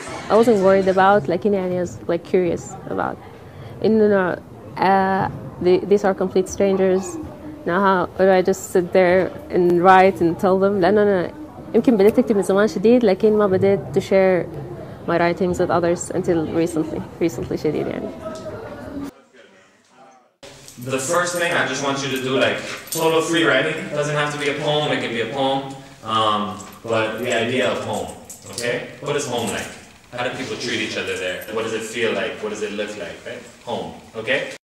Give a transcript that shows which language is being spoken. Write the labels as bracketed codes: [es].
[en] I wasn't worried about, I was like curious about. These are complete strangers. Now how do I just sit there and write and tell them? [ar] لأنه أنا يمكن بديت أكتب من زمان شديد لكن ما بديت [en] to share my writings with others until recently [ar] شديد يعني. [en] The first thing I just want you to do, like total free writing. It doesn't have to be a poem. It can be a poem, but the idea of home. Okay, what is home like? How do people treat each other there? What does it feel like? What does it look like? Right? Home. Okay.